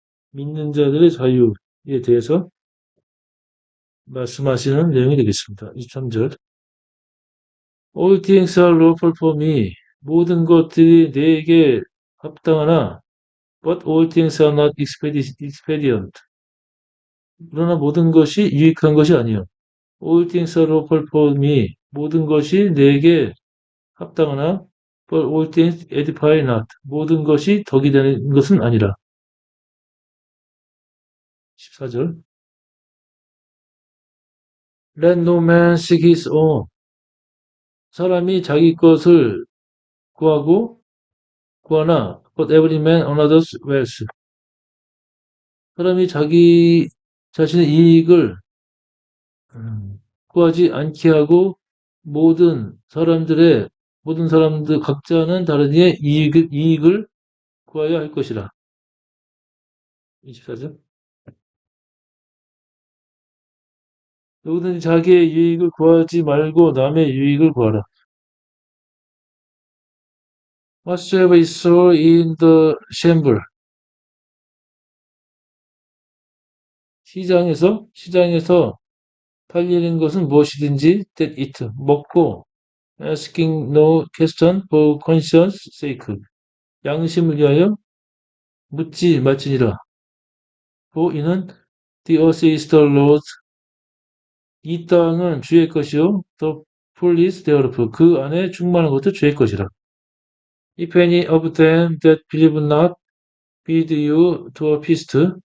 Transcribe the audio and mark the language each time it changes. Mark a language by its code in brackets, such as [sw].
[ko] 믿는 자들의 자유에 대해서 말씀하시는 내용이 되겠습니다. 23절. [en] All things are lawful for me. [ko] 모든 것들이 내게 합당하나 [en] but all things are not expedient. [ko] 그러나 모든 것이 유익한 것이 아니요. [en] All things are lawful for me. [ko] 모든 것이 내게 합당하나 [en] but all things edify not. [ko] 모든 것이 덕이 되는 것은 아니라. 14절. [en] Let no man seek his own. [ko] 사람이 자기 것을 구하나 [en] but every man another's wealth. [ko] 사람이 자기 자신의 이익을 구하지 않게 하고 모든 사람들 각자는 다른 이의 이익을 구하여야 할 것이라. 24절. 누구든지 자기의 유익을 구하지 말고 남의 유익을 구하라. [en] Whatsoever is sold in the chamber. [ko] 시장에서 팔리는 것은 무엇이든지 [en] that eat, [ko] 먹고 [en] asking no question for conscience sake. [ko] 양심을 위하여 묻지 말지니라. [en] for [ko] 이는 [en] the earth is the Lord's. [ko] 이 땅은 주의 것이요 [en] the fullness thereof. [ko] 그 안에 충만한 것도 주의 것이라. [en] If any of them that believe not bid you to a feast.